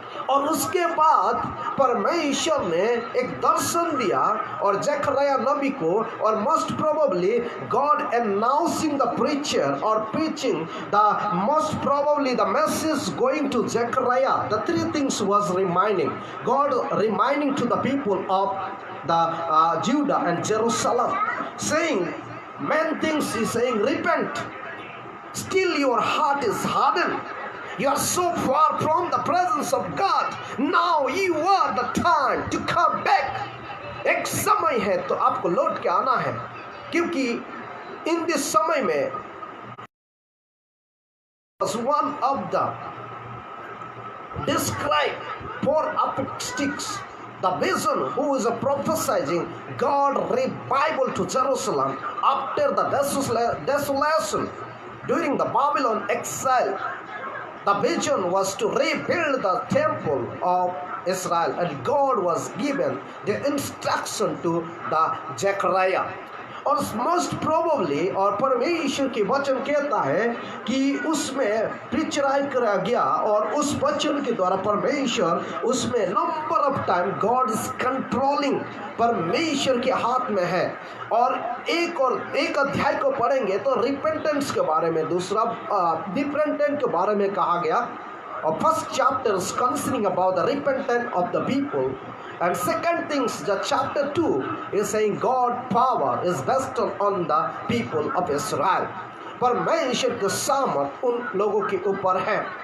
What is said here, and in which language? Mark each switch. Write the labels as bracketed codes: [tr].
[hi] और उसके बाद परमेश्वर ने एक दर्शन दिया और जकरिया नबी को, [en] और most probably God announcing the preacher और preaching the most probably the message going to Zechariah, the three things was reminding God, reminding to the people of the Judah and Jerusalem, saying main things is saying repent, still your heart is hardened, you are so far from the presence of God, now you are the time to come back, [hi] एक समय है तो आपको लौट के आना है, [en] क्योंकि in this समय में one of the described for apocalyptics, the vision who is prophesying God revival to Jerusalem after the desolation during the Babylon exile. The vision was to rebuild the temple of Israel, and God was given the instruction to the Zechariah. [hi] और most probably और परमेश्वर के वचन कहता है कि उसमें पिक्चराई करा गया, और उस वचन के द्वारा परमेश्वर उसमें number of time [en] God is controlling, [hi] परमेश्वर के हाथ में है। और एक अध्याय को पढ़ेंगे तो रिपेंटेंस के बारे में, दूसरा रिपेंटेंट के बारे में कहा गया, [en] और first chapter is concerning about the repentant of the people, and second things, the chapter 2 is saying God power is vested on the people of Israel, [hi] परमेश्वर के सामर्थ उन लोगों के ऊपर है।